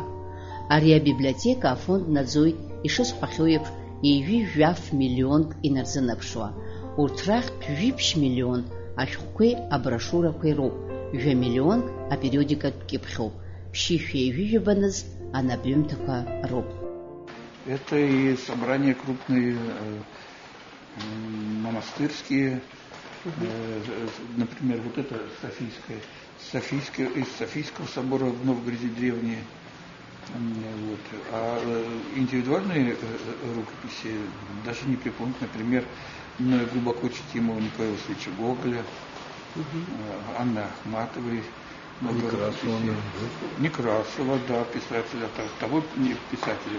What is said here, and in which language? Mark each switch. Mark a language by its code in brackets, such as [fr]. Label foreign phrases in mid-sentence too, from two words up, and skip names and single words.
[ab] Ари абиблиотека афонд наӡоит ишысҳәахьоу еиԥш еиҩы-жәаф миллионк инарзынаԥшуа. Урҭ рахьтә жәиԥшь миллион ашәҟәқәеи аброшюрақәеи роуп, жәа-миллионк апериодикатә кьыԥхьоуп, ԥшьышә еиҩыжәбаныз анапҩымҭақәа роуп. [ru] Это и собрания крупные монастырские, например, вот это из Софийского собора в Новгороде древние. Вот. А индивидуальные рукописи даже не припомнить, например, глубоко чтимого Николая Васильевича Гоголя, Анны Ахматовой, Некрасова, да, писателя, того писателя.